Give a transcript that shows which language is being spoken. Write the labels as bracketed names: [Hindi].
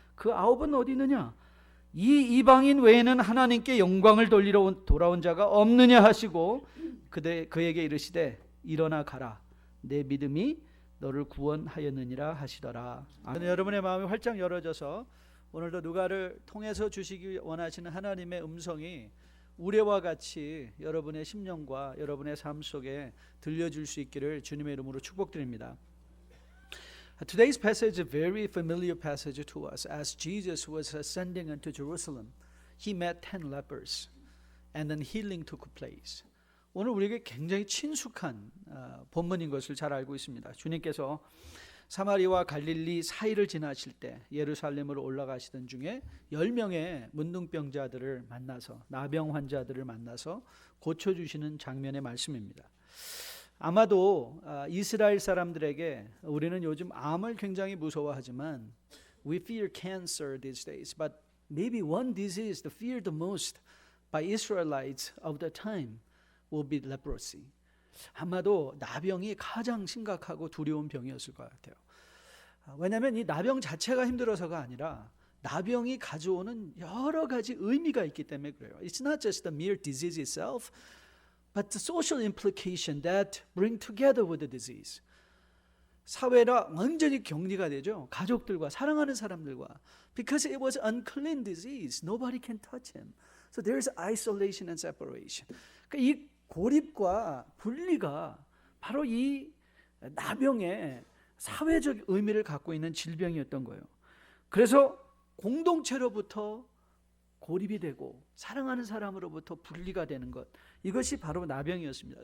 [Korean] 그 9은 어디 있느냐? 이 이방인 외에는 하나님께 영광을 돌리러 돌아온 자가 없느냐 하시고 그에게 이르시되 일어나 가라 내 믿음이 너를 구원하였느니라 하시더라. 여러분의 마음이 활짝 열어져서 오늘도 누가를 통해서 주시기 원하시는 하나님의 음성이 우레와 같이 여러분의 심령과 여러분의 삶 속에 들려줄 수 있기를 주님의 이름으로 축복드립니다. [English] Today's passage is a very familiar passage to us. As Jesus was ascending into Jerusalem, he met 10 lepers and then healing took place. [Korean] 오늘 우리에게 굉장히 친숙한 본문인 것을 잘 알고 있습니다. 주님께서 사마리와 갈릴리 사이를 지나실 때 예루살렘으로 올라가시던 중에 10명의 문둥병자들을 만나서 나병 환자들을 만나서 고쳐주시는 장면의 말씀입니다. 아마도 이스라엘 사람들에게 우리는 요즘 암을 굉장히 무서워하지만 [English] we fear cancer these days, but maybe one disease that feared the most by Israelites of the time will be leprosy. [Korean] 아마도 나병이 가장 심각하고 두려운 병이었을 것 같아요. 왜냐하면 이 나병 자체가 힘들어서가 아니라 나병이 가져오는 여러 가지 의미가 있기 때문에 그래요. [English] It's not just the mere disease itself, but the social implication that bring together with the disease. [Korean] 사회랑 완전히 격리가 되죠. 가족들과 사랑하는 사람들과. [English] Because it was unclean disease, nobody can touch him. So there is isolation and separation. [Korean] 그러니까 이 고립과 분리가 바로 이 나병의 사회적 의미를 갖고 있는 질병이었던 거예요. 그래서 공동체로부터 고립이 되고 사랑하는 사람으로부터 분리가 되는 것, 이것이 바로 나병이었습니다.